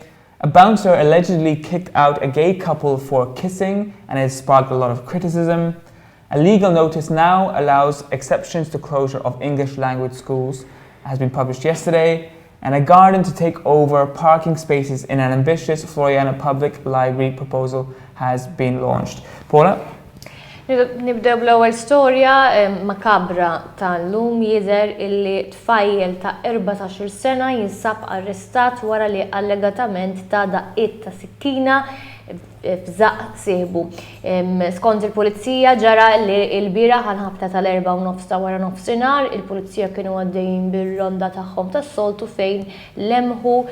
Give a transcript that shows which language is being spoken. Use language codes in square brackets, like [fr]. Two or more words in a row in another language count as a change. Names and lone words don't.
[en] A bouncer allegedly kicked out a gay couple for kissing, and it has sparked a lot of criticism. A legal notice now allows exceptions to closure of English language schools, has been published yesterday, and a garden to take over parking spaces in an ambitious Floriana public library proposal has been launched. Paula? [mt] Nibdew bl-ewwel storja makabra tal-lum jidher illi tfajjel ta' 14 sena jinsab arrestat wara li allegatament ta' daqqiet ta' sikkina f'żaq sieħbu. Skont il-pulizija ġara li l-bieraħ għal-ħabta tal-4:09 ta' wara nofsinhar, il-pulizija kienu għaddejjin bir-ronda tagħhom tas-soltu fejn lemħu